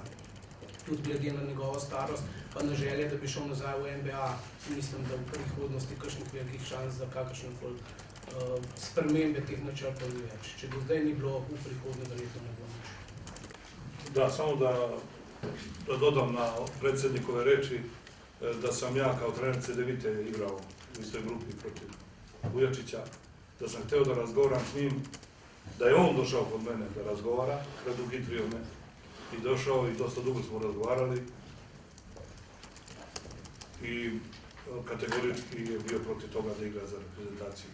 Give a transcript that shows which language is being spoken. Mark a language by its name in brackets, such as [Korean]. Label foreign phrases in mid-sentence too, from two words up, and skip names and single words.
[Slovenian] Tudi glede na njegovo starost, pa na želje, da bi šel nazaj v NBA, mislim, da v prihodnosti kakšnih velikih šans za kakršnekoli spremembe teh načrtov ni več. Če do zdaj ni bilo, v prihodnje verjetno ne bo nič. [Serbian] Da, samo da dodam na predsjednikove reči, da sam ja kao trener Cedevite igrao u istoj grupi protiv Vujačića, da sam hteo da razgovaram s njim, da je on došao kod mene da razgovara, preduhitrio me i došao i dosta dugo smo razgovarali i kategorički je bio protiv toga da igra za reprezentaciju.